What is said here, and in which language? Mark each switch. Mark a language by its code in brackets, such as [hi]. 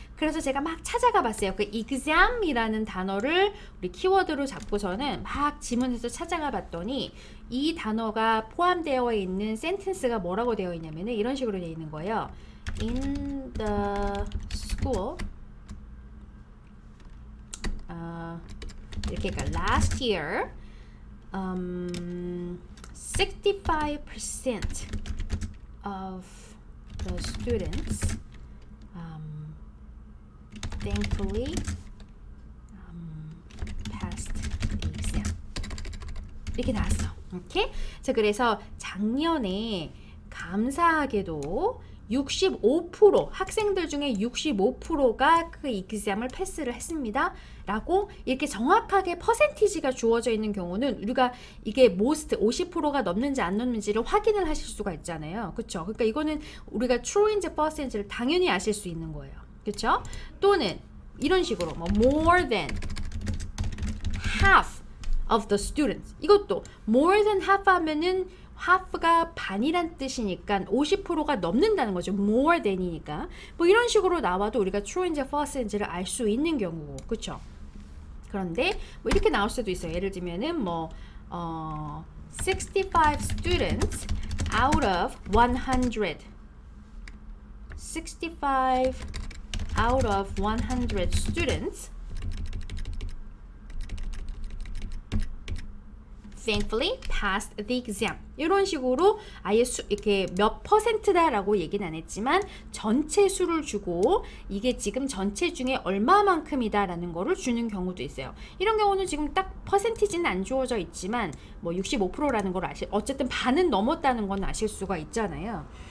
[ko] 그래서 제가 막 찾아가 봤어요. 그 exam이라는 단어를 우리 키워드로 잡고서는 막 지문에서 찾아가 봤더니 이 단어가 포함되어 있는 센텐스가 뭐라고 되어 있냐면 이런 식으로 되어 있는 거예요. [en] In the school [ko] 이렇게 그러니까 [en] last year 65% of the students thankfully passed the exam. [ko] 이렇게 나왔어. 오케이? 자, 그래서 작년에 감사하게도 65% 학생들 중에 65%가 그 exam을 패스를 했습니다. 라고 이렇게 정확하게 퍼센티지가 주어져 있는 경우는 우리가 이게 most 50%가 넘는지 안 넘는지를 확인을 하실 수가 있잖아요. 그쵸? 그러니까 이거는 우리가 true인지 false인지를 당연히 아실 수 있는 거예요. 그쵸? 또는 이런 식으로 뭐 [en] more than half of the students [ko] 이것도 [en] more than half [ko] 하면은 half가 반이란 뜻이니까 50%가 넘는다는 거죠. more than이니까. 뭐 이런 식으로 나와도 우리가 true인지 false인지를 알 수 있는 경우고. 그쵸? 그런데 뭐 이렇게 나올 수도 있어요. 예를 들면은 뭐 [en] 65 students out of 100 65 out of 100 students thankfully passed the exam. [ko] 이런 식으로 아예 이렇게 몇 퍼센트다라고 얘기는 안 했지만 전체 수를 주고 이게 지금 전체 중에 얼마만큼이다라는 거를 주는 경우도 있어요. 이런 경우는 지금 딱 퍼센티지는 안 주어져 있지만 뭐 65%라는 걸 어쨌든 반은 넘었다는 건 아실 수가 있잖아요.